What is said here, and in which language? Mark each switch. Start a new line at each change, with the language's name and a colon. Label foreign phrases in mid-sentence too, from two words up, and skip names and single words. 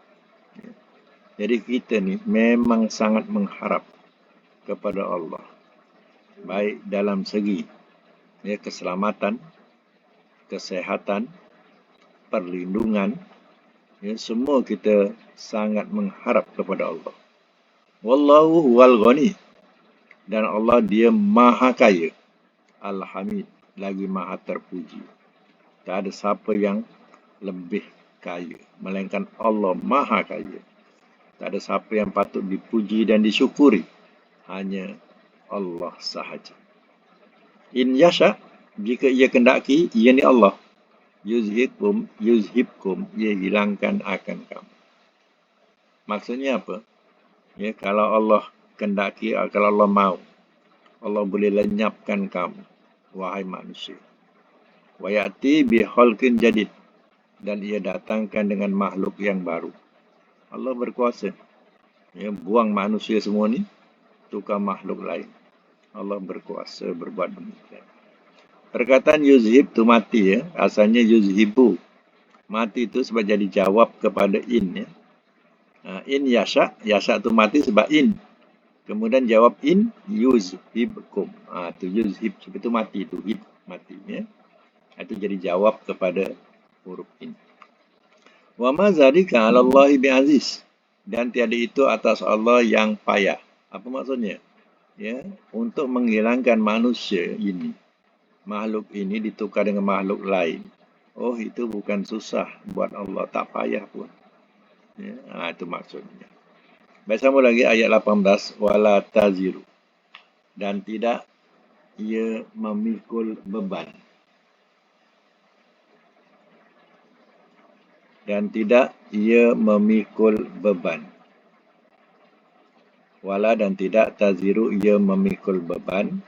Malay: Jadi kita ni memang sangat mengharap kepada Allah. Baik dalam segi ya, keselamatan, kesehatan, perlindungan, ya, semua kita sangat mengharap kepada Allah.
Arabic: والله هو الغني.
Malay: Dan Allah dia maha kaya. Al-Hamid, lagi maha terpuji. Tak ada siapa yang lebih kaya, melainkan Allah maha kaya. Tak ada siapa yang patut dipuji dan disyukuri, hanya Allah sahaja.
Arabic: إن يشاء,
Malay: jika ia kendaki, ia ni Allah. Yuzhibkum, ia hilangkan akan kamu. Maksudnya apa? Ya, kalau Allah kendaki, kalau Allah mau, Allah boleh lenyapkan kamu, wahai manusia.
Arabic: ويأت بخلق جديد,
Malay: dan ia datangkan dengan makhluk yang baru. Allah berkuasa. Ya, buang manusia semua ni, tukar makhluk lain. Allah berkuasa berbuat demikian. Perkataan yuzhib tu mati, ya. Asalnya yuzhibu. Mati itu sebab jadi jawab kepada in. Ya.
Arabic: إن يشاء,
Malay: yasha tu mati sebab in. Kemudian jawab
Arabic: إن يذهبكم.
Malay: Tu yuzhib, sebab itu mati, tu hib, mati. Ya. Itu jadi jawab kepada huruf in.
Arabic: وما ذلك على الله بعزيز.
Malay: Dan tiada itu atas Allah yang payah. Apa maksudnya? Ya, untuk menghilangkan manusia ini, makhluk ini ditukar dengan makhluk lain. Oh, itu bukan susah buat Allah, tak payah pun. Ya, itu maksudnya. Baik, sambung lagi ayat 18,
Arabic: ولا تزر.
Malay: Dan tidak ia memikul beban. Dan tidak ia memikul beban. Wala dan tidak taziru ia memikul beban.